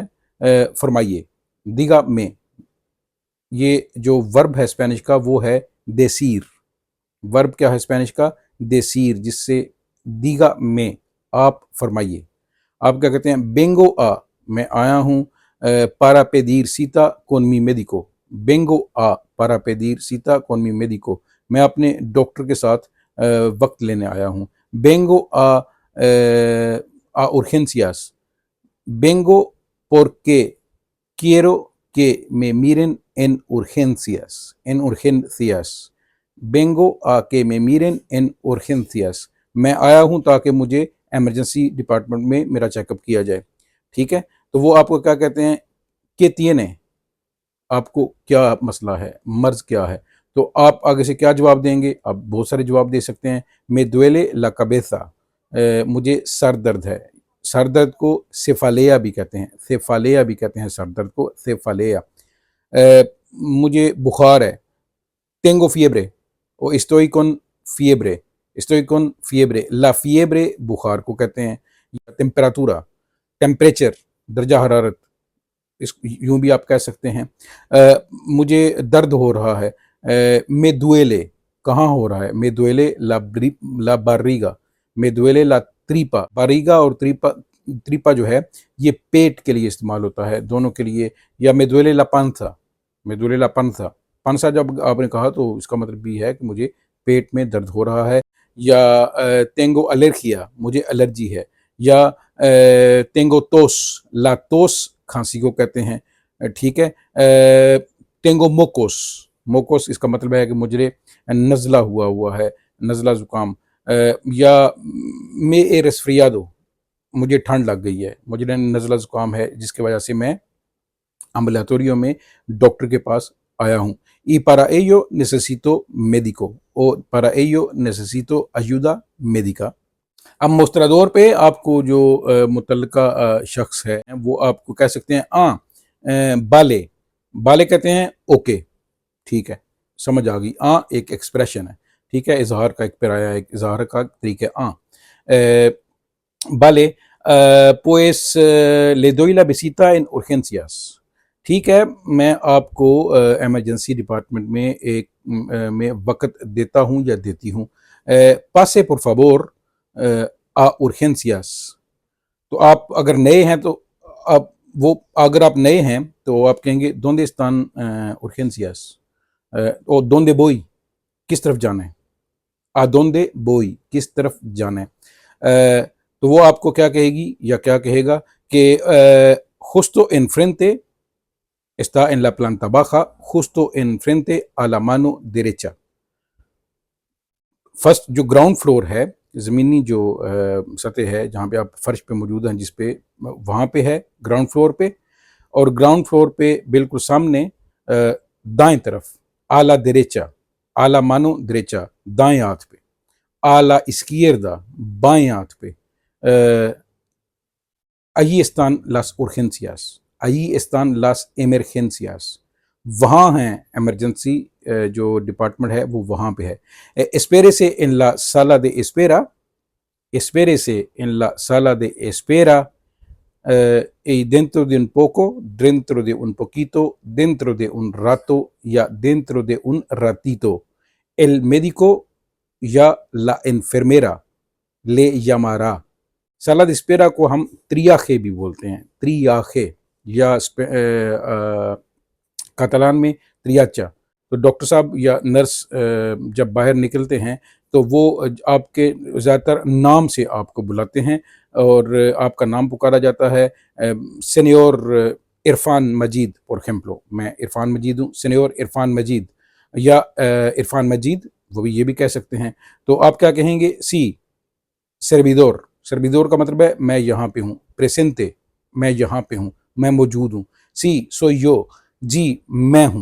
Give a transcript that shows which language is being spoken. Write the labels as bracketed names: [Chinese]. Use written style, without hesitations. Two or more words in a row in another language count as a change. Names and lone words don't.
[Spanish] फरमाइए, dígame. [Urdu] یہ جو ورب ہے اسپینش کا وہ ہے دیسیر. ورب کیا ہے اسپینش کا? دیسیر، جس سے [Spanish] dígame, [Urdu] آپ فرمائیے. آپ کیا کہتے ہیں? [Spanish] vengo a, [Urdu] میں آیا ہوں, [Spanish] para pedir cita con mi médico. vengo a para pedir cita con mi médico, [Urdu] میں اپنے ڈاکٹر کے ساتھ وقت لینے آیا ہوں. [Spanish] vengo a urgencias, बेंगो porque quiero que me miren en urgencias, en urgencias। vengo a que me miren en urgencias, [Urdu] میں آیا ہوں تاکہ مجھے [English] emergency department [Urdu] میں میرا چیک اپ کیا جائے. ٹھیک ہے، تو وہ آپ کو کیا کہتے ہیں کہ تیینے، آپ کو کیا مسئلہ ہے، مرض کیا ہے. تو آپ آگے سے کیا جواب دیں گے؟ آپ بہت سارے جواب دے سکتے ہیں. [Spanish] me duele la cabeza, [Urdu] مجھے سر درد ہے. سر درد کو سیفالیا بھی کہتے ہیں، سیفالیا بھی کہتے ہیں سر درد کو، سیفالیا. مجھے بخار ہے, [Spanish] tengo fiebre, o estoy con fiebre, estoy con fiebre, la fiebre [Urdu] بخار کو کہتے ہیں، یا ٹیمپراتورا، ٹیمپریچر، درجہ حرارت، اسے یوں بھی آپ کہہ سکتے ہیں. مجھے درد ہو رہا ہے, [Spanish] me duele, [Urdu] کہاں ہو رہا ہے. [Spanish] me duele la barriga, me duele la tripa. [Urdu] باریگا اور تریپا جو ہے یہ پیٹ کے لیے استعمال ہوتا ہے، دونوں کے لیے. [Spanish] یا me duele la panza, me duele la panza. [Urdu] پانسا جب آپ نے کہا تو اس کا مطلب بھی ہے کہ مجھے پیٹ میں درد ہو رہا ہے. [Spanish] یا tengo alergia, [Urdu] مجھے الرجی ہے. یا [Spanish] tengo tos, la tos [Urdu] کھانسی کو کہتے ہیں، ٹھیک ہے. [Spanish] tengo mocos, [Urdu] mocos اس کا مطلب ہے کہ مجھے نزلہ ہوا ہے، نزلہ زکام. [Spanish] یا me he resfriado, [Urdu] مجھے ٹھنڈ لگ گئی ہے، مجھے نزلہ زکام ہے، جس کی وجہ سے میں امبولاتوریو میں ڈاکٹر کے پاس آیا ہوں. [Spanish] y para ello necesito médico, o para ello necesito ayuda médica. [Urdu] اب مستردور پہ آپ کو جو متعلقہ شخص ہے وہ آپ کو کہہ سکتے ہیں بالے. بالے کہتے ہیں اوکے، ٹھیک ہے، سمجھ آ گئی. ایک ایکسپریشن ہے، ٹھیک ہے، اظہار کا ایک پرایا، ایک اظہار کا طریقہ. [Spanish] بالے pues le doy la visita en urgencias. [Urdu] ٹھیک ہے، میں آپ کو [English] emergency department [Urdu] میں میں وقت دیتا ہوں یا دیتی ہوں. [Spanish] pase por favor a urgencias. [Urdu] تو آپ اگر نئے ہیں تو اگر آپ نئے ہیں تو آپ کہیں گے [Spanish] donde están urgencias, o donde voy, [Urdu] کس طرف جانا ہے. [Spanish] a donde voy, [Urdu] کس طرف جانا ہے. تو وہ آپ کو کیا کہے گی یا کیا کہے گا کہ [Spanish] justo enfrente está en la planta baja, justo enfrente a la mano derecha. [Urdu] فرسٹ جو [English] ground floor [Urdu] ہے، زمینی جو سطح ہے جہاں پہ آپ فرش پہ موجود ہیں، جس پہ وہاں پہ ہے [English] ground floor [Urdu] پہ. اور [English] ground floor [Urdu] پہ بالکل سامنے دائیں طرف [Spanish] a la derecha, a la mano derecha [Urdu] دائیں ہاتھ پہ، [Spanish] a la izquierda [Urdu] بائیں ہاتھ پہ. [Spanish] allí están las urgencias, allí están las emergencias. [Urdu] وہاں ہیں ایمرجنسی جو ڈپارٹمنٹ ہے وہ وہاں پہ ہے. [Spanish] espérese en la sala de espera, espérese en la sala de espera, y dentro de un poco, dentro de un poquito, dentro de un rato یا dentro de un ratito el médico یا la enfermera le llamará. sala de espera [Urdu] کو ہم تریاخے بھی بولتے ہیں، تریاخے، یا کاتالان میں تریاچا. تو ڈاکٹر صاحب یا نرس جب باہر نکلتے ہیں تو وہ آپ کے زیادہ تر نام سے آپ کو بلاتے ہیں اور آپ کا نام پکارا جاتا ہے. [Spanish] سینیور عرفان مجید por ejemplo، [Urdu] میں عرفان مجید ہوں، سینیور عرفان مجید یا عرفان مجید، وہ بھی یہ بھی کہہ سکتے ہیں. تو آپ کیا کہیں گے؟ [Spanish] sí, servidor. [Urdu] سرویدور کا مطلب ہے میں یہاں پہ ہوں، پریسنتے میں یہاں پہ ہوں، میں موجود ہوں. [Spanish] سی soy yo، [Urdu] جی میں ہوں.